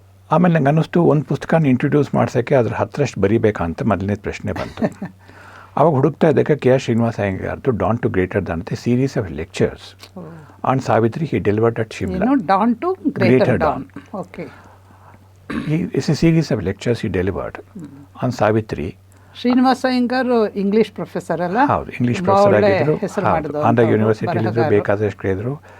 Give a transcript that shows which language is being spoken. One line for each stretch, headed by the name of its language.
Kannada: ಆಮೇಲೆ ನಂಗೆ ಅನ್ನಿಸ್ತು ಒಂದು ಪುಸ್ತಕನ ಇಂಟ್ರೊಡ್ಯೂಸ್ ಮಾಡ್ಸೋಕ್ಕೆ ಅದ್ರ 10ರಷ್ಟು ಬರೀಬೇಕಾ ಅಂತ ಮೊದಲನೇ ಪ್ರಶ್ನೆ ಬಂತು. ಆವಾಗ ಹುಡುಕ್ತಾ ಇದ್ದಕ್ಕೆ K.
English: ಶ್ರೀನಿವಾಸ ಅಯ್ಯಂಗಾರ್ದು dawn to greater dawn ಅಂತ series of lectures on Savitri he delivered at Shimla. Dawn to greater dawn. Okay. It's a series of lectures he delivered on Savitri.
Kannada: Srinivasa Iyengar English professor ಅಲ್ಲ? ಹೌದು, ಇಂಗ್ಲಿಷ್ ಪ್ರೊಫೆಸರ್ ಆಗಿದ್ದರು. ಆಂಧ್ರ ಯೂನಿವರ್ಸಿಟಿಲಿದ್ದರು, ಬೇಕಾದಷ್ಟು ಇದ್ದರು.